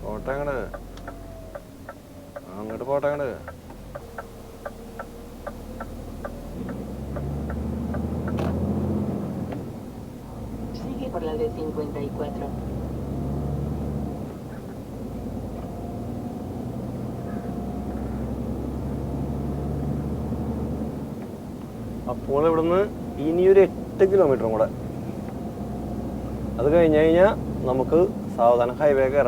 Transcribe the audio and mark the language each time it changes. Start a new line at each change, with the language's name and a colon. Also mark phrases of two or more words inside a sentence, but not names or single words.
Malayalam: പോട്ടെ അങ്ങട്, അങ്ങോട്ട് പോട്ടെ അങ്ങട്.
Spanish: Sigue por la de 54.
Malayalam: അപ്പോൾ ഇവിടുന്ന് ഇനിയൊരു 8 കിലോമീറ്ററും കൂടെ. അത് കഴിഞ്ഞ് കഴിഞ്ഞാൽ നമുക്ക് സാവധാനം ഹൈവേ കയറാം.